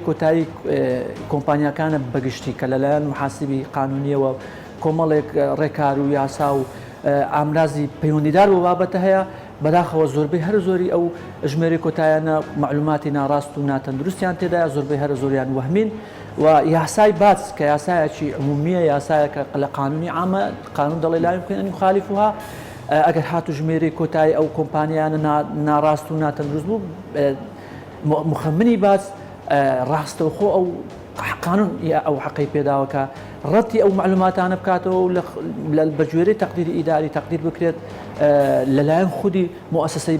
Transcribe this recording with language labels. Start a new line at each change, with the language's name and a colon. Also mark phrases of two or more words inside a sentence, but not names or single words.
Central Kurdish: کۆتایی کۆمپانیەکانە بەگشتی کە لەلایەن محاسبی قانونیەوە کۆمەڵێک ڕێکار و یاسا و ئامرازی پەیوەندیدار بۆ بابەتە هەیە بەداخەوە زۆربەی هەر زۆری ئەو ژمێری کۆتایانە معلوماتی ناڕاست و ناتەندروستیان تێدایە زۆربەی هەر زۆریان وەهمین و یاسای باس کە یاسایەکی عمومیە یاسایەکە لە قانونی عامە قانون دەڵێ
Arabic: لا يمكن أن يخالفها
Central Kurdish: ئەگەر هاتو ژمێری کۆتایی ئەو کۆمپانیانە ناڕاست و ناتەندروست بوو مخەمنی باس ڕاستەوخۆ ئەو قانون ئەو حەقی پێداوەکە ڕەتی ئەو معلوماتانە بکاتەوە و بەگوێرەی تەقدیری ئیداری تەقدیر بکرێت لەلایەن خودی مؤسسەی